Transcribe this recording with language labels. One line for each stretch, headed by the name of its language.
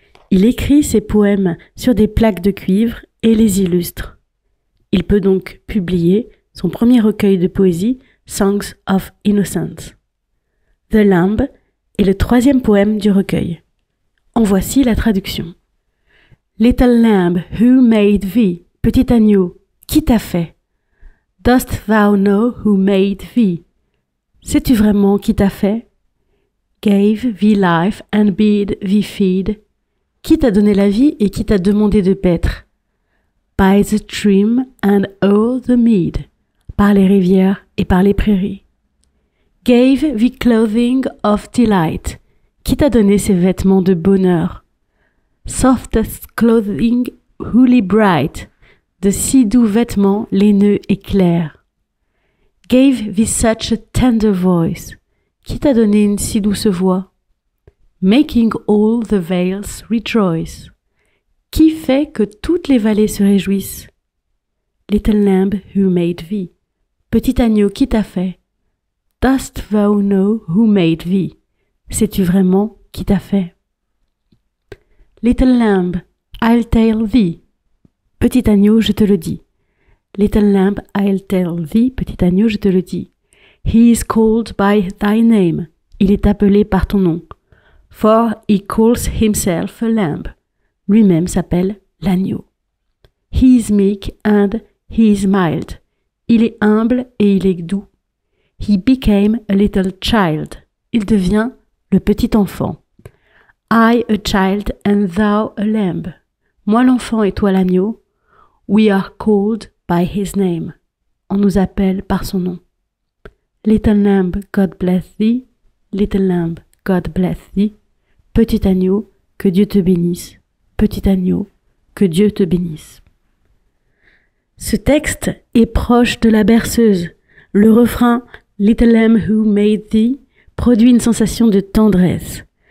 French: Il écrit ses poèmes sur des plaques de cuivre et les illustre. Il peut donc publier son premier recueil de poésie, Songs of Innocence. The Lamb est le troisième poème du recueil. En voici la traduction.
English: Little lamb, who made thee?
French: Petit agneau, qui t'a fait?
English: Dost thou know who made thee?
French: Sais-tu vraiment qui t'a fait?
English: Gave thee life and bid thee feed?
French: Qui t'a donné la vie et qui t'a demandé de paître?
English: By the stream and o'er the mead,
French: par les rivières et par les prairies.
English: Gave thee clothing of delight,
French: qui t'a donné ses vêtements de bonheur.
English: Softest clothing wholly bright,
French: de si doux vêtements laineux et clairs.
English: Gave thee such a tender voice,
French: qui t'a donné une si douce voix.
English: Making all the vales rejoice,
French: qui fait que toutes les vallées se réjouissent.
English: Little lamb who made thee,
French: petit agneau qui t'a fait.
English: Dost thou know who made thee?
French: Sais-tu vraiment qui t'a fait?
English: Little lamb, I'll tell thee.
French: Petit agneau, je te le dis.
English: Little lamb, I'll tell thee.
French: Petit agneau, je te le dis.
English: He is called by thy name.
French: Il est appelé par ton nom.
English: For he calls himself a lamb.
French: Lui-même s'appelle l'agneau.
English: He is meek and he is mild.
French: Il est humble et il est doux.
English: He became a little child.
French: Il devient le petit enfant.
English: I a child and thou a lamb.
French: Moi l'enfant et toi l'agneau.
English: We are called by his name.
French: On nous appelle par son nom.
English: Little lamb, God bless thee. Little lamb, God bless thee.
French: Petit agneau, que Dieu te bénisse. Petit agneau, que Dieu te bénisse. Ce texte est proche de la berceuse. Le refrain
English: Little lamb who made thee
French: produit une sensation de tendresse.